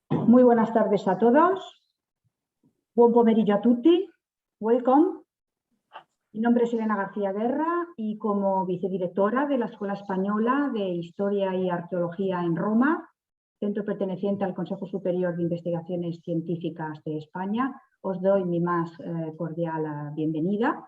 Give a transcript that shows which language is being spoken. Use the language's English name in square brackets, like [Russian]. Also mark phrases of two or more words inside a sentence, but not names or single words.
[Spanish] Muy buenas tardes a todos. [Italian] Buon pomeriggio a tutti. [English] Welcome. [Spanish] Mi nombre es Elena García Guerra y como vicedirectora de la Escuela Española de Historia y Arqueología en Roma, centro perteneciente al Consejo Superior de Investigaciones Científicas de España, os doy mi más cordial bienvenida.